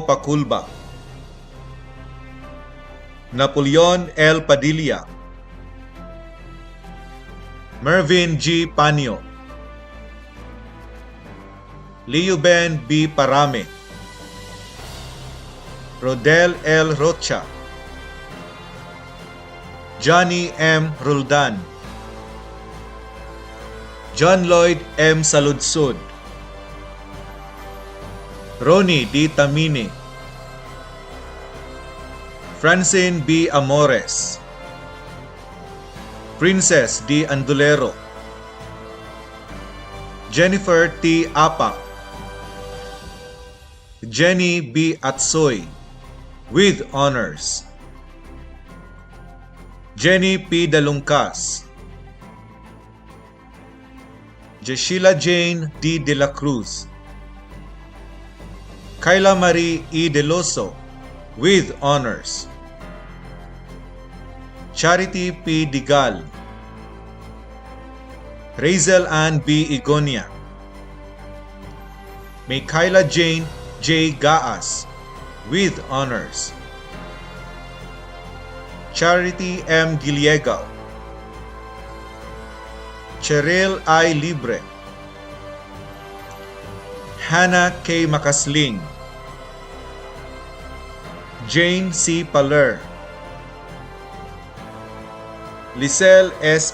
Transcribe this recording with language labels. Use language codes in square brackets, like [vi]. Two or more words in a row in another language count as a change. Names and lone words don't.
[en] Paculba, Napoleon L. Padilla, Mervin G. Panyo, Leuben B. Parame, Rodel L. Rocha, Johnny M. Roldan, John Lloyd M. Saludsud, Ronnie D. Tamini, Francine B. Amores, Princess D. Andulero, Jennifer T. Apa, Jenny B. Atsoy, with honors. Jenny P. Dalungkas, Jeshila Jane D. De La Cruz, Kyla Marie E. Deloso, with honors. Charity P. Digal, Razel Ann B. Igonia, Michaela Jane J. Gaas, with honors. Charity M. Giliegaw, Cheryl I. Libre, Hannah K. Makasling, Jane C. Paler, Lisel S.